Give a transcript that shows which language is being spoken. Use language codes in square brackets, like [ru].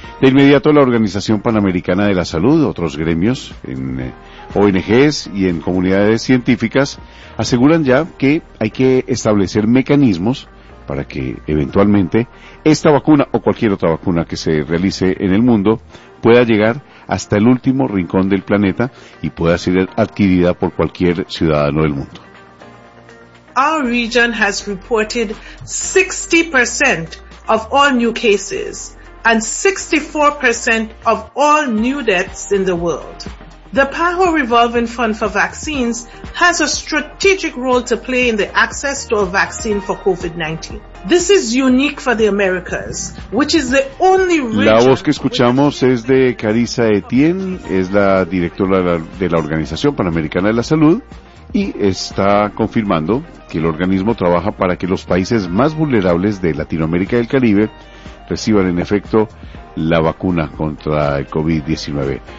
[es] De inmediato, la Organización Panamericana de la Salud, otros gremios en ONGs y en comunidades científicas aseguran ya que hay que establecer mecanismos para que eventualmente esta vacuna o cualquier otra vacuna que se realice en el mundo pueda llegar hasta el último rincón del planeta y pueda ser adquirida por cualquier ciudadano del mundo. [en] Our region has reported 60% of all new cases and 64% of all new deaths in the world. The PAHO Revolving Fund for Vaccines has a strategic role to play in the access to a vaccine for COVID-19. This is unique for the Americas, which is the only region. [es] La voz que escuchamos es de Carissa Etienne, es la directora de la Organización Panamericana de la Salud, y está confirmando que el organismo trabaja para que los países más vulnerables de Latinoamérica y el Caribe reciban en efecto la vacuna contra el COVID-19.